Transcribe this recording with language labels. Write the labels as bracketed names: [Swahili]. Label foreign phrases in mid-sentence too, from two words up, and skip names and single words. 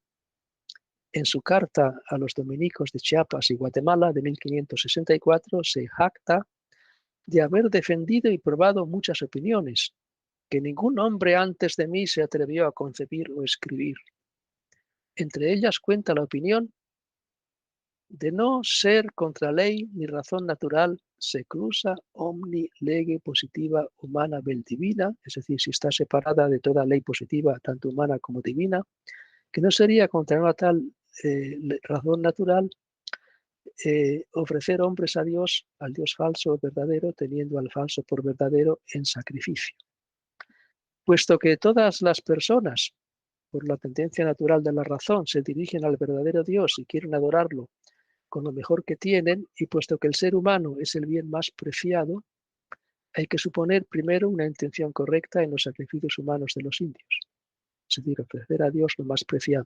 [Spanish] En su carta a los dominicos de Chiapas y Guatemala de 1564 se jacta de haber defendido y probado muchas opiniones que ningún hombre antes de mí se atrevió a concebir o escribir. Entre ellas cuenta la opinión de no ser contra ley ni razón natural se cruza [Latin] omni lege positiva humana vel divina, [Spanish] es decir, si está separada de toda ley positiva, tanto humana como divina, que no sería contra una tal razón natural ofrecer hombres a Dios, al Dios falso o verdadero, teniendo al falso por verdadero en sacrificio. Puesto que todas las personas, por la tendencia natural de la razón, se dirigen al verdadero Dios y quieren adorarlo con lo mejor que tienen, y puesto que el ser humano es el bien más preciado, hay que suponer primero una intención correcta en los sacrificios humanos de los indios, es decir, ofrecer a Dios lo más preciado.